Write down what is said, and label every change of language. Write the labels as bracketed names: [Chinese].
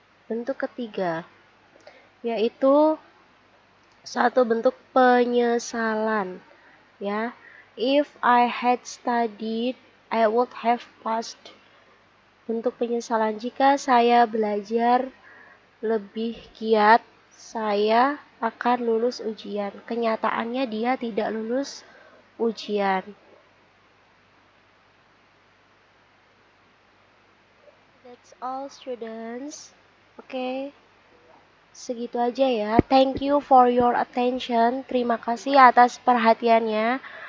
[Indonesian] Bentuk ketiga yaitu satu bentuk penyesalan, ya. [English] If I had studied, I would have passed. [Indonesian] Bentuk penyesalan, jika saya belajar lebih giat, saya akan lulus ujian. Kenyataannya dia tidak lulus ujian. [English] That's all, students. Okay. [Indonesian] Segitu aja ya. [English] Thank you for your attention. [Indonesian] Terima kasih atas perhatiannya.